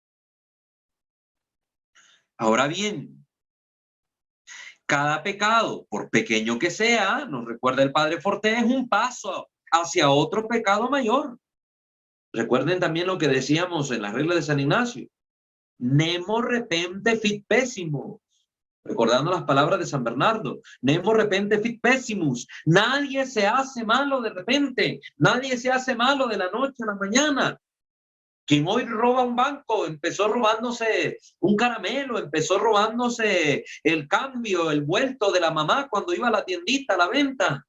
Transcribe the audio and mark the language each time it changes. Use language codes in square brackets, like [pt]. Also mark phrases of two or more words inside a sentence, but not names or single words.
[es] Ahora bien, cada pecado, por pequeño que sea, nos recuerda el padre Fortea, es un paso hacia otro pecado mayor. Recuerden también lo que decíamos en las reglas de San Ignacio. [la] Nemo repente fit pésimo. [es] Recordando las palabras de San Bernardo, [la] nemo repente fit pessimus. [es] Nadie se hace malo de repente, nadie se hace malo de la noche a la mañana. Quien hoy roba un banco, empezó robándose un caramelo, empezó robándose el cambio, el vuelto de la mamá cuando iba a la tiendita, a la venta.